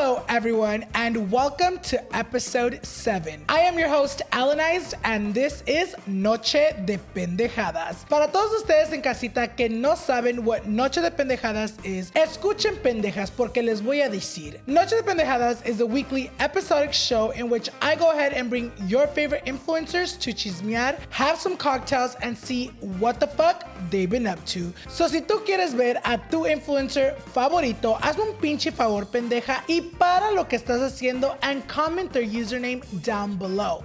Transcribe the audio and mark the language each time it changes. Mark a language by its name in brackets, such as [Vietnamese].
[English] Everyone, and welcome to episode 7. I am your host, Alannized, and this is Noche De Pendejadas. [Spanish] Para todos ustedes en casita que no saben what Noche De Pendejadas is, escuchen pendejas porque les voy a decir. [English] Noche De Pendejadas is a weekly episodic show in which I go ahead and bring your favorite influencers to chismear, have some cocktails, and see what the fuck they've been up to. [Spanish] So si tú quieres ver a tu influencer favorito, hazme un pinche favor, pendeja, y para lo que estás haciendo and comment their username down below.